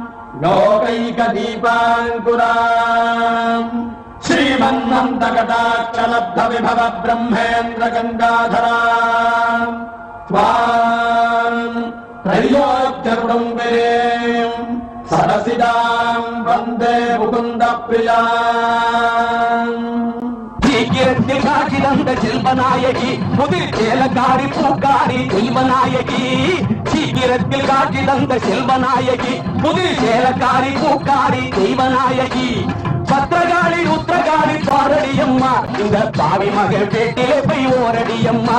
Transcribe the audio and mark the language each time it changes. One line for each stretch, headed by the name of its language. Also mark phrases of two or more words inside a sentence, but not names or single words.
Sanskrit: लोकैकदीपाङ्कुराम् श्रीमन्नन्दकटाक्षलब्धविभव ब्रह्मेन्द्रगङ्गाधराम् त्वाम् त्रैलोक्यकुटुम्बिनीम् सरसिदां वन्दे मुकुन्दप्रियाम्.
Tamil: சீக்கிரத்தில் காட்சி தந்த செல்வநாயகி புதிர் சேலக்காரி பூக்காரி செல்வநாயகி. சீக்கிரத்தில் காட்சி தந்த செல்வநாயகி புதிர் சேலக்காரி பூக்காரி தெய்வநாயகி. பத்திரகாளி உத்திரகாளி பாரடியம்மா இந்த பாவி மகள் வீட்டிலே போய் ஓரடியம்மா.